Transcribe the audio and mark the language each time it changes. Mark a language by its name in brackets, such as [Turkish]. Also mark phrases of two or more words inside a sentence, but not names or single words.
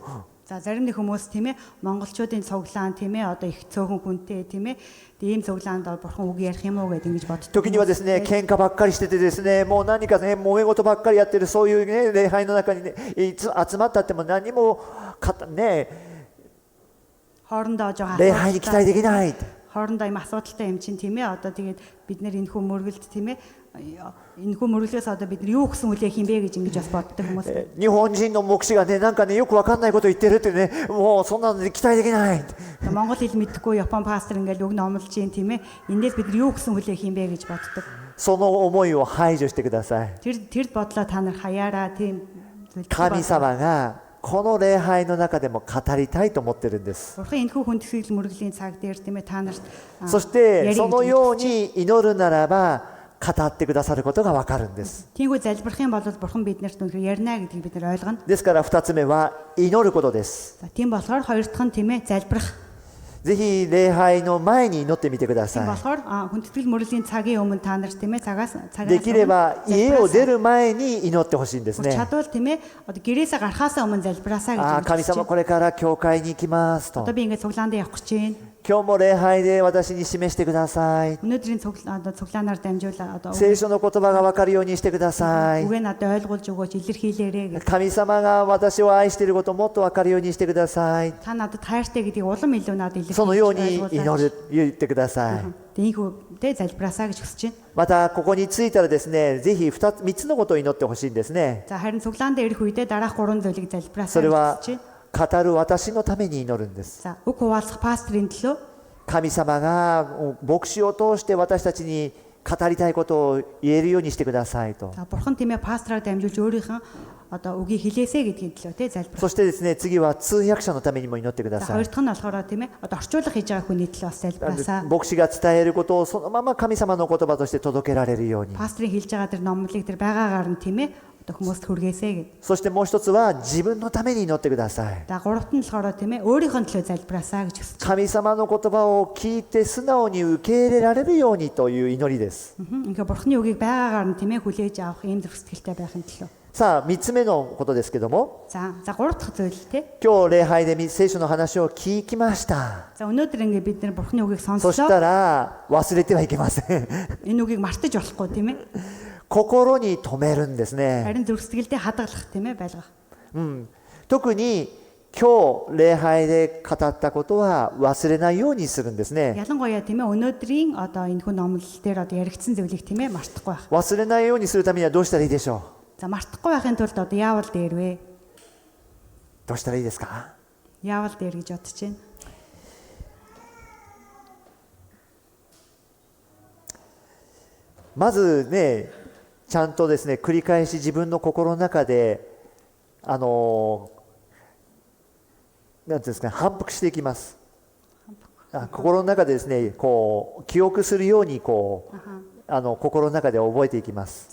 [Mongolian] За зарим нэг хүмүүс тийм ээ монголчуудын цуглаан тийм ээ одоо их цөөхөн хүнтэй тийм ээ ийм цуглаанд бурхан үг ярих юм уу гэдэг ингэж боддог. [Japanese] 時にはですね喧嘩ばっかりしててですねもう何かね揉め事ばっかりやってるそういうね礼拝の中にねいつ集まったっても何もね [Mongolian] хоорондоо жоохон [Japanese] 礼拝に期待できない。 [Mongolian] хоорондоо юм асуудалтай юм чинь тийм ээ одоо тэгээд бид нэр энэ хүн мөргөлд тийм ээ энэ хүн мөргөлөөс одоо бид нар юу гэсэн үл яах юм бэ гэж ингэж бас боддог хүмүүс. [Japanese] 日本人の牧師がねなんかねよくわかんないこと言ってるってねもうそんなのに期待できない。 [Mongolian] Монгол хэл мэдэхгүй Япон пастор ингээл үг номлож юм тийм ээ эндээс бид нар юу гэсэн үл яах юм бэ гэж боддог. [Japanese] その思いを排除してください。 [Mongolian] Тэр бодлоо та нар хаяараа тийм [Japanese] 神様がこの礼拝の中でも語りたいと思ってるんです。 [Mongolian] Бурхан энэхүү хүндэтгэл мөргөлийн цаг дээр тийм ээ та нарт [Japanese] そしてそのように祈るならば語ってくださることがわかるんです。 [Mongolian] тиймгүй залбирах юм бол бурхан биднэрт үнэхээр ярина гэдгийг бид нар ойлгоно. [Japanese] ですから2つ目は祈ることです。 [Mongolian] За тийм болохоор хоёр дахь нь тийм ээ залбирах. [Japanese] ぜひ礼拝の前に祈ってみてくだ [Mongolian] Тийм [Japanese] さ [Mongolian] болохоор хүндэтгэл мөргөлийн цагийн өмнө та нар тийм ээ цагаас [Japanese] い。できれば家を出る前に祈ってほしいんですね。 [Mongolian] чадвал тийм ээ одоо гэрээсээ гарахаасаа өмнө залбираасаа гэж [Japanese] 神様これから教会に行きますと。 [Mongolian] одоо би ингээд цуглаанд явах гэж байна. [Japanese] 今日も礼拝で私に示してください。 [Mongolian] Өнөөдрийн цуглаанаар дамжуулаад одоо [Japanese] 聖書の言葉がわかるようにしてください。 [Mongolian] үгээ надад ойлгуулж өгөөч илэрхийлээрэй гэж. [Japanese] 神様が私を愛していることをもっとわかるようにしてください。 [Mongolian] Та надад хайртай гэдгийг улам илүү надад [Japanese] そのように [Mongolian] илэрхийлж [Japanese] 祈る言ってください。 [Mongolian] Тиймээ залбираасаа гэж хүсэж байна. [Japanese] またここに着いたらですね、ぜひ3つのことを祈ってほしいんですね。 [Mongolian] За харин цуглаанд ирэх үедээ дараах 3 зүйлийг залбираасаа [Japanese] それ [Mongolian] гэж [Japanese] は [Mongolian] хүсэж байна. [Japanese] 語る私のために祈るんです。 [Mongolian] За үг хуваалцах пастрын төлөө [Japanese] 神様が牧師を通して私たちに語りたいことを言えるようにしてくださいと。 [Mongolian] за бурхан тийм ээ пастраар дамжуулж өөрийнх нь одоо үгийг хэлээсэй гэдгийн төлөө тий залбирах. [Japanese] そしてですね、次は通訳者のためにも祈ってくだ [Mongolian] За [Japanese] さい [Mongolian] хоёр дахь нь болохоор тийм ээ одоо орчуулга хийж байгаа хүний төлөө бас залбираасаа. [Japanese] 牧師が伝えることをそのまま神様の言葉として届けられるように。 [Mongolian] Пастрын хэлж байгаа тэр номлыг тэр байгаагаар нь тийм ээ одоо хүмүүст хүргээсэй гэд. [Japanese] そしてもう一つは自分のために祈ってください。 [Mongolian] За гуравт нь болохоор тийм ээ өөрийнх нь төлөө залбираасаа гэж хүсэж. [Japanese] 神様の言葉を聞いて素直に受け入れられるようにという祈りです。 [Mongolian] Ингээ бурхны үгийг байгаагаар нь тийм ээ хүлээж авах ийм зүрх сэтгэлтэй байхын төлөө. [Japanese] さあ3つ目のことですけども、 [Mongolian] За гурав дахь зүйл тий. [Japanese] 今日礼拝で聖書の話を聞きました。 [Mongolian] За өнөөдөр ингээ бид нар бурхны үгийг [Japanese] そし [Mongolian] сонслоо. [Japanese] たら忘れてはいけません。 [Mongolian] Энэ үгийг мартаж болохгүй тийм ээ. [Japanese] 心に留めるんですね。 [Mongolian] Харин зүрх сэтгэлдээ хадгалах тийм ээ байлгах. [Japanese] 特に今日礼拝で語ったことは忘れないようにするんですね。 [Mongolian] Ялангуяа тийм ээ өнөөдрийн одоо энэ хүн номлол дээр одоо яригдсан зүйлийг тийм ээ мартахгүй байх. [Japanese] 忘れないようにするためにはどうしたらいいでしょう。 [Mongolian] За мартахгүй байхын тулд одоо яавал дээр вэ? [Japanese] どうしたらいいですか。 [Mongolian] Яавал дээр гэж бодож байна. [Japanese] まずね、 ちゃんとですね繰り返し自分の心の中でなんていうんですか、反復していきます。心の中でですねこう記憶するようにこう心の中で覚えていきます。